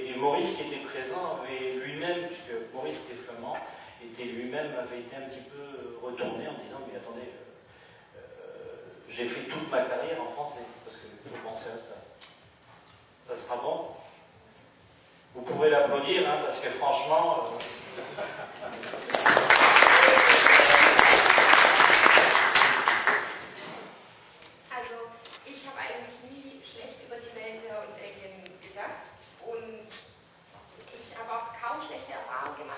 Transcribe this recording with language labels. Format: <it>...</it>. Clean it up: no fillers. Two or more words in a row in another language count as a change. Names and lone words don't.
<fr>Et Maurice, qui était présent, avait lui-même, puisque Maurice était flamand, avait été un petit peu retourné en disant mais attendez, j'ai fait toute ma carrière en français, parce que faut penser à ça. Ça sera bon. Vous pouvez l'applaudir, hein, parce que franchement...</fr> <de>Also, ich habe eigentlich nie schlecht über die Belgier und Belgien gedacht und ich habe auch kaum schlechte Erfahrungen gemacht.</de>